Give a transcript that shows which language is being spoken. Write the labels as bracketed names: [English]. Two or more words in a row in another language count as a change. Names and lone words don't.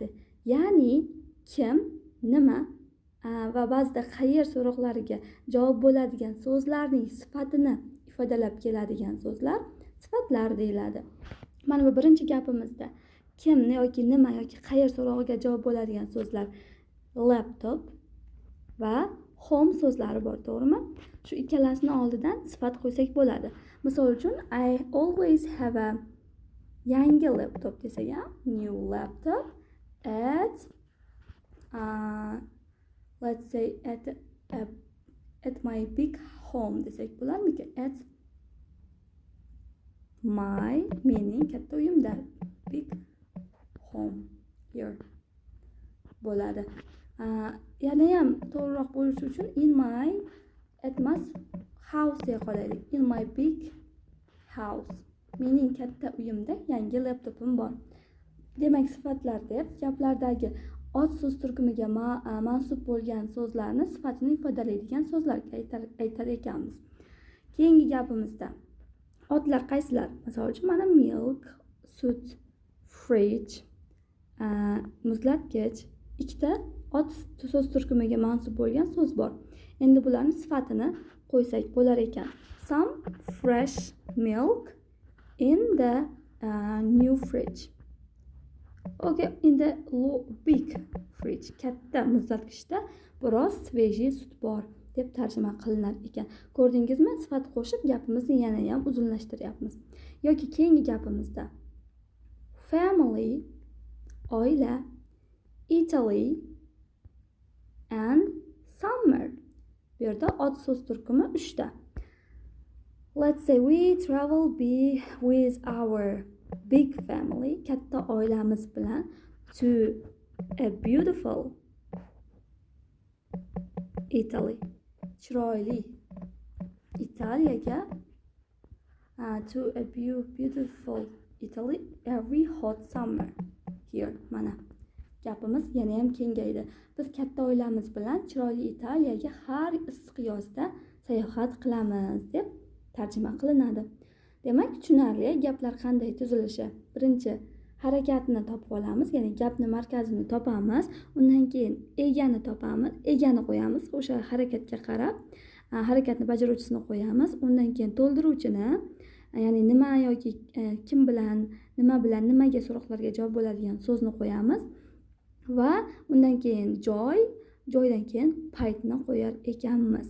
[Uzbek] Ya'ni kim, nima va ba'zida qayer so'roqlariga javob bo'ladigan so'zlarning sifatini ifodalab keladigan so'zlar sifatlar deyiladi. Mana bu birinchi gapimizda kim yoki nima yoki qayer so'rog'iga javob bo'ladigan so'zlar laptop va home so'zlari bor, to'g'rimi? Shu ikkalasini oldidan sifat qo'ysak bo'ladi. Misol uchun, [English] I always have a yangi laptop desak, new laptop at let's say at my big home [Uzbek] desak bo'larmikan? [English] At my, [Uzbek] mening katta uyimda, [English] big home here bo'ladi. [Uzbek] Yana ham to'g'riroq bo'lishi uchun [English] at my house [Uzbek] deya qolaylik. [English] In my big house. [Uzbek] Mening katta uyimda yangi laptopim bor. Demak, sifatlar deb gaplardagi ot so'z turkumiga mansub bo'lgan so'zlarni sifatini ifodalaydigan so'zlarga aytar ekanmiz. Keyingi gapimizda otlar qaysilar? Misol uchun, mana milk, sut, fridge, muzlatgich, ikkita ot so'z turkumiga mansub bo'lgan so'z bor. Endi bularning sifatini qo'ysak bo'lar ekan. [English] Some fresh milk in the new fridge. Okay, in the big fridge, [Uzbek] katta muzlatgichda biroz svejiy sut bor deb tarjima qilinar ekan. Ko'rdingizmi? Sifat qo'shib gapimizni yana ham uzunlashtiryapmiz. Yoki keyingi gapimizda family, oila, [English] Italy and summer. [Uzbek] Bu yerda ot so'z turkumi 3 ta. [English] Let's say we travel with our big family, [Uzbek] katta oilamiz bilan, [English] to a beautiful Italy. [Uzbek] Chiroyli. Italiyaga. [English] To a beautiful Italy every hot summer. Here. [Uzbek] Mana. Gapimiz yana ham kengaydi. Biz katta oilamiz bilan chiroyli Italiyaga har issiq yozda sayohat qilamiz deb tarjima qilinadi. Demak, tushunarli gaplar qanday tuzilishi. Birinchi harakatni topib olamiz, ya'ni gapni markazini topamiz, undan keyin egani topamiz, egani qo'yamiz, o'sha harakatga qarab harakatni bajaruvchisini qo'yamiz, undan keyin to'ldiruvchini, ya'ni nima yoki kim bilan, nimaga so'roqlarga javob bo'ladigan so'zni qo'yamiz va undan keyin joydan keyin paytni qo'yar ekanmiz.